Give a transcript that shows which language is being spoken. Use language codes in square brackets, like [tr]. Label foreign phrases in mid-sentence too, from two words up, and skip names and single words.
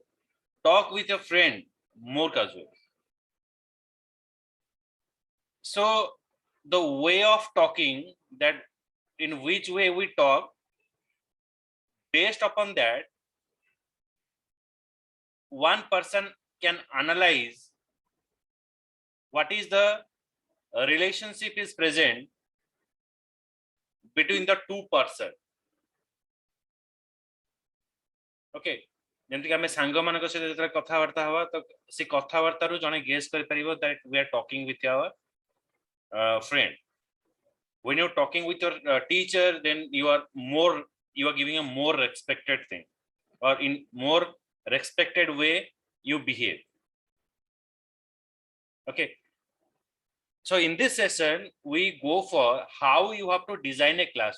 [en] Talk with your friend, more casual. So the way of talking, that in which way we talk, based upon that, one person can analyze what is the relationship is present between the two person. [or] Okay, ଯେମିତି ଆମେ ସାଙ୍ଗମାନଙ୍କ ସହିତ ଯେତେବେଳେ କଥାବାର୍ତ୍ତା ହବା, ତ ସେ କଥାବାର୍ତ୍ତାରୁ ଜଣେ ଗେସ୍ କରିପାରିବ [en] that we are talking with our friend. When you're talking with your teacher, then you are giving a more respected thing, or in more respected way you behave. Okay, so in this session we go for how you have to design a class.